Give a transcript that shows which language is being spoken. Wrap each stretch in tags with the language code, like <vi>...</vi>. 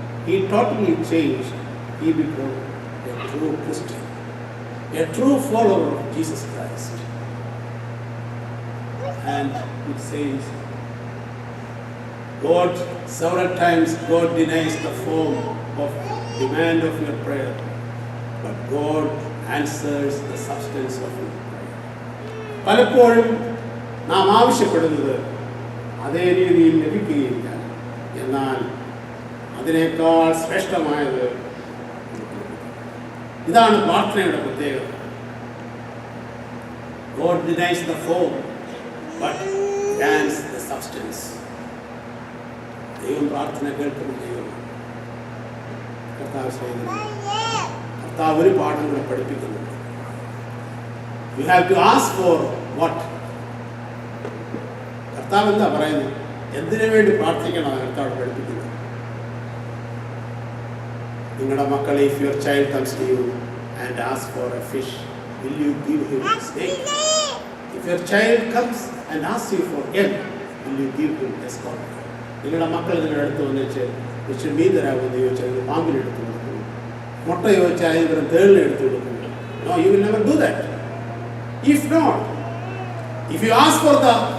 <en>He totally changed. He became a true Christian, a true follower of Jesus Christ. And it says, God, several times God denies the form of demand of your prayer, but God answers the substance of your prayer.</en> <ml>പലപ്പോഴും നാം ആവശ്യപ്പെടുന്നത് അതേ രീതിയിൽ ലഭിക്കുകയില്ല. എന്നാൽ അതിനേക്കാൾ ശ്രേഷ്ഠമായത് ഇതാണ് പ്രാർത്ഥനയുടെ പ്രത്യേകത.</ml> <en>God denies the form, but grants the substance.</en> <ml>ദൈവം പ്രാർത്ഥന കേൾക്കുന്ന ദൈവമാണ്. കർത്താവ് ഒരു പാഠം കൂടെ പഠിപ്പിക്കുന്നുണ്ട്.</ml> <en>You have to ask for what?</en> <ml>കർത്താവ് എന്താ പറയുന്നത്? എന്തിനു വേണ്ടി പ്രാർത്ഥിക്കണം കർത്താവ് പഠിപ്പിക്കുന്നത്? നിങ്ങളുടെ മക്കളെ,</ml> <en>if your child comes to you and asks for a fish, will you give him a snake? If your child comes and asks you for egg, will you give him a scorpion?</en> <ml>നിങ്ങളുടെ മക്കൾ നിങ്ങളുടെ അടുത്ത് വന്നിച്ച് പക്ഷെ മീൻ തരാമെന്ന് ചോദിച്ചാൽ പാമ്പിന് എടുത്ത് കൊടുക്കുന്നു, മുട്ട ചോദിച്ചാൽ ഇവർ തേളിനെ എടുത്ത് കൊടുക്കുന്നു.</ml> <en>No, you will never do that. If not, if you ask for the</en>